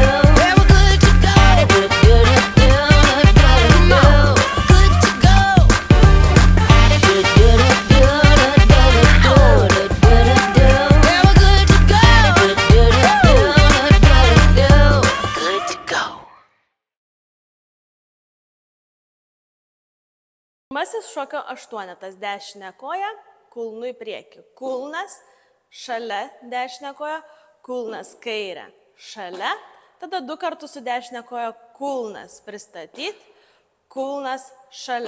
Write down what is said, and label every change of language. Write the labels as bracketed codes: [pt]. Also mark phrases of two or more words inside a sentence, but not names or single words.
[en] Yeah, we're good to go. Do, do, do, do, do, do, do. Good to go. Do, do, do, do, do, do, do, do, do. Yeah, we're good to go. Do, do, do, do, do, do, do. Good to go. [lt] Pirmasis šokio aštuonetas – dešinė koja, kulnu į priekį. Kulnas šalia dešinė koja, kulnas kairė šalia. Tada 2 kartus su dešinė koja kulnas pristatyti, kulnas šalia.